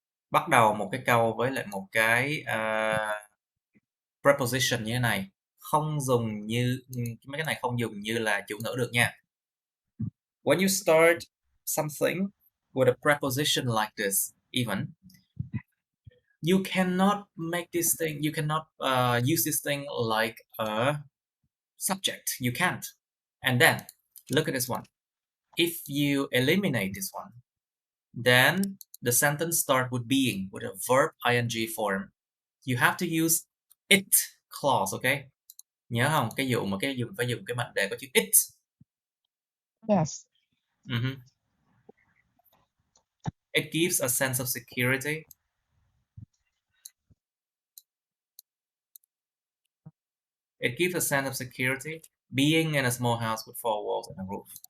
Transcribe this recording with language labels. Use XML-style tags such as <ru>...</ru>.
<vi>Bắt đầu một cái câu với lại một cái preposition như thế này, không dùng như mấy cái này không dùng như là chủ ngữ được nha.</vi> <en>When you start something with a preposition like this, even you cannot make this thing, you cannot use this thing like a subject. You can't. And then look at this one. If you eliminate this one, then the sentence start with being, with a verb ing form. You have to use it clause, okay?</en> <vi>Nhớ không? Cái dụ mà phải dùng cái mệnh đề có chữ it.</vi> <en>Yes. It gives a sense of security. It gives a sense of security being in a small house with 4 walls and a roof.</en>